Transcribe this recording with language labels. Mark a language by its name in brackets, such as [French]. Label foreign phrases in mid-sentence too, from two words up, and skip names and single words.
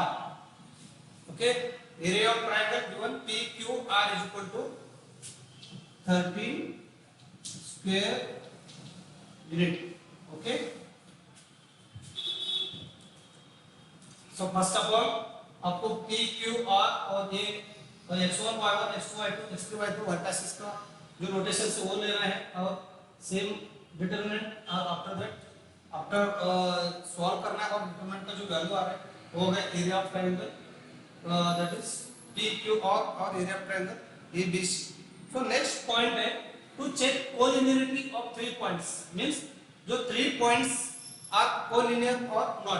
[English] Okay, area of triangle given PQR is equal to 13 square unit. [Hindi] Okay. [English] So first of all [Hindi] आपको PQR और ये x1 y1 x2 y2 x3 y2 वर्टिसेस का जो नोटेशन से वो लेना है और [English] same determinant [Hindi] और [English] after that after solve [Hindi] करना है और डिटरमिनेंट का जो वैल्यू आ रहा है वो है [English] area of triangle that is PQR [Hindi] और [English] area of triangle ABC. So next point है to check collinearity of 3 points means जो 3 points are collinear और not.